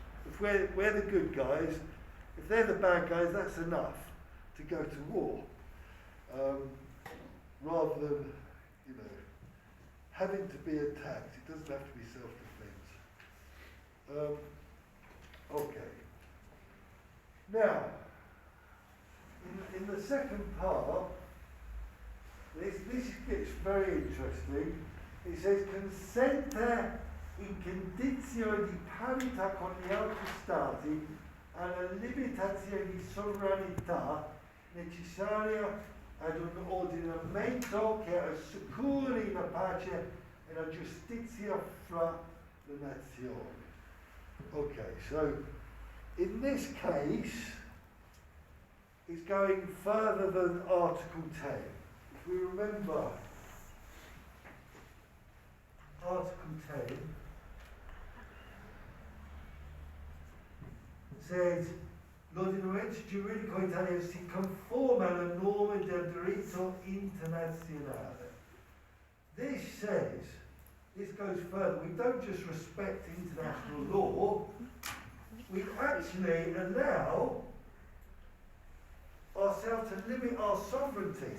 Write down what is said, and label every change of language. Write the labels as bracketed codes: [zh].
[en] If we're the good guys, if they're the bad guys, that's enough to go to war, rather than having to be attacked. It doesn't have to be self-defense. Okay. Now, in the second part, this gets very interesting. It says, [it] consente in condizio di parità con gli altri stati alla limitazione di sovranità necessaria ad un ordinamento che assicuri la pace e la giustizia fra le nazioni. [en] Okay, so in this case, it's going further than Article 10. If we remember Article 10, it says, [it] l'ordinamento giuridico italiano si conforma alle norme del diritto internazionale. [en] This goes further. We don't just respect international law, we actually allow ourselves to limit our sovereignty.